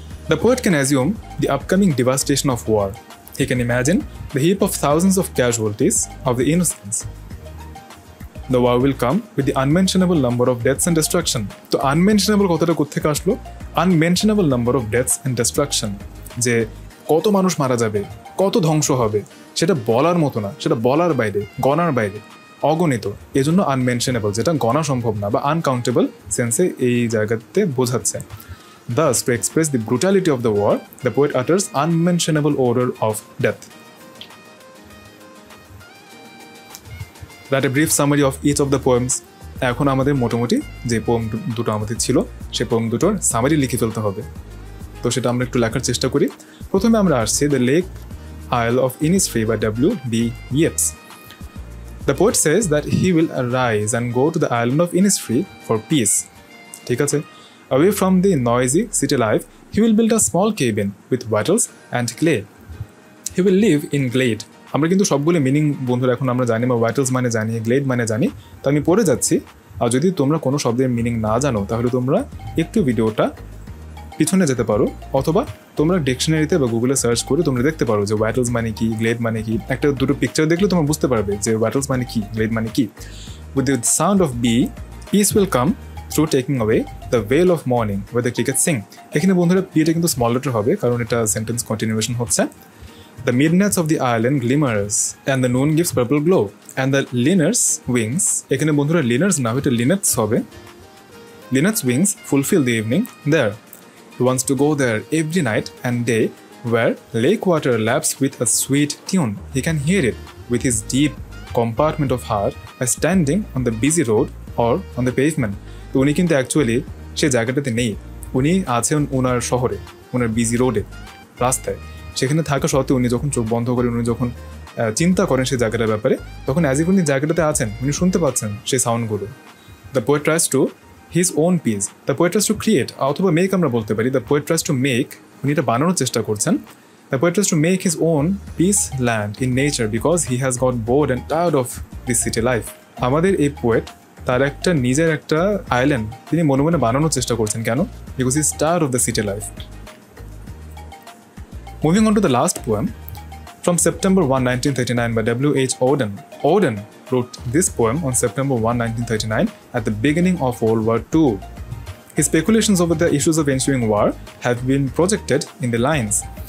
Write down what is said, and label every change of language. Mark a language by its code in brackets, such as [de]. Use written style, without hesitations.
[en] The poet can assume the upcoming devastation of war. He can imagine the heap of thousands of casualties of the innocents. The war will come with the unmentionable number of deaths and destruction. [bn] তো unmentionable কথাটা কোত্থেকে আসলো? [en] Unmentionable number of deaths and destruction. [bn] যে কত মানুষ মারা যাবে, কত ধ্বংস হবে, সেটা বলার মতো না, সেটা বলার বাইরে, গণার বাইরে, অগণিত। এজন্য আনমেনশনেবল, যেটা গণা সম্ভব না, বা আনকাউন্টেবল সেন্সে এই জায়গাতে বোঝাচ্ছে। [en] Thus, to express the brutality of the war, the poet utters unmentionable order of death. Write a brief summary of each of the poems. [bn] এখন আমাদের মোটামুটি যে পোয়েম দুটো আমাদের ছিল, সেই পোয়েম দুটোর সামারি লিখে ফেলতে হবে। তো সেটা আমরা একটু লেখার চেষ্টা করি। প্রথমে আমরা আসছি দ্য লেক আইল of Innisfree by W.B. Yeats. [en] The poet says that he will arise and go to the island of Innisfree for peace. [bn] ঠিক আছে? [en] Away from the noisy city life, he will build a small cabin with wattles and clay. He will live in glade. [bn] আমরা কিন্তু সবগুলো meaning বন্ধুরা এখন আমরা জানি, বা ওয়াটেলস মানে জানি, গ্লেড মানে জানি। তো আমি পড়ে যাচ্ছি, আর যদি তোমরা কোনো শব্দের মিনিং না জানো তাহলে তোমরা একটু ভিডিওটা পিছনে যেতে পারো, অথবা তোমরা ডিকশনারিতে বা গুগলে সার্চ করে তোমরা দেখতে পারো যে ওয়াটেলস মানে কি, গ্লেড মানে কি। একটা দুটো পিকচার দেখলে তোমরা বুঝতে পারবে যে ওয়াটেলস মানে কি, গ্লেড মানে কি। [en] With the sound of bee, peace will come through taking away the veil of morning way the cricket sing. [bn] এখানে বন্ধুরা পিটা কিন্তু স্মল লেটার হবে, কারণ এটা সেন্টেন্স কন্টিনিউয়েশন হচ্ছে। [en] The midnights of the island glimmers and the noon gives purple glow and the linnets wings, [bn] এখানে বন্ধুরা linnets না, এটা linnets হবে। [en] Linnets wings fulfill the evening there. He wants to go there every night and day, where lake water laps with a sweet tune. He can hear it with his deep compartment of heart by standing on the busy road or on the pavement. [bn] তো উনি কিন্তু actually সে জায়গাটাতে নেই, উনি আছেন ওনার শহরে, ওনার busy রোডে, রাস্তায়। সেখানে থাকা সত্ত্বেও উনি যখন চোখ বন্ধ করেন, উনি যখন চিন্তা করেন সেই জায়গাটার ব্যাপারে, তখন অ্যাজ ইফ উনি জায়গাটাতে আছেন, উনি শুনতে পাচ্ছেন সেই সাউন্ডগুলো। [en] the poet tries to his own peace, the poet tries to create, [bn] অথবা মেক আমরা বলতে পারি, [en] the poet tries to make, [bn] উনি এটা বানানোর চেষ্টা করছেন। [en] The poet tries to make his own peace land in nature because he has got bored and tired of this city life. [bn] আমাদের এই পোয়েট তার একটা নিজের একটা আইল্যান্ড তিনি মনে মনে বানানোর চেষ্টা করছেন। [en] কেন? Because he is tired of the city life. Moving on to the last poem, from September 1, 1939 by W.H. Auden. Auden wrote this poem on September 1, 1939 at the beginning of World War II. His speculations over the issues of ensuing war have been projected in the lines.